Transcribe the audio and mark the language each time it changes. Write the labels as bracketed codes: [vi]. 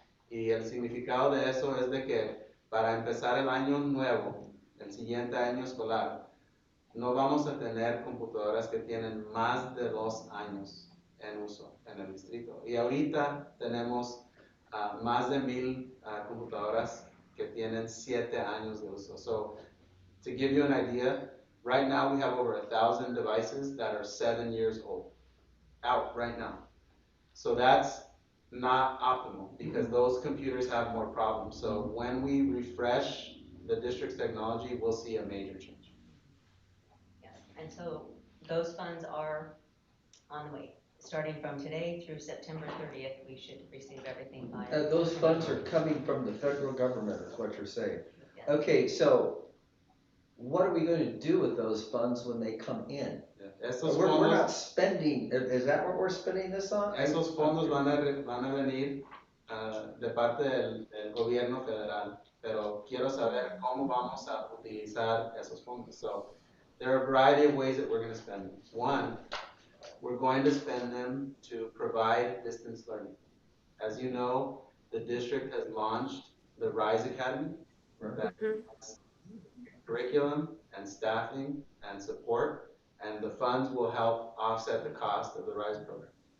[es] Y el significado de eso es de que para empezar el año nuevo, el siguiente año escolar, no vamos a tener computadoras que tienen más de 2 años en uso en el distrito. Y ahorita tenemos más de 1,000 computadoras que tienen 7 años de uso. [en] So, to give you an idea, right now we have over 1,000 devices that are 7 years old, out right now. So that's not optimal because those computers have more problems. So when we refresh the district's technology, we'll see a major change. Yes, and so those funds are on the way. Starting from today through September 30th, we should receive everything by. Those funds are coming from the federal government, is what you're saying. Yes. Okay, so what are we going to do with those funds when they come in? We're not spending, is that what we're spending this on? [es] Esos fondos van a venir de parte del gobierno federal, pero quiero saber cómo vamos a utilizar esos fondos. [en] So there are a variety of ways that we're going to spend them. One, we're going to spend them to provide distance learning. As you know, the district has launched the RISE Academy. That has curriculum and staffing and support, and the funds will help offset the cost of the RISE program.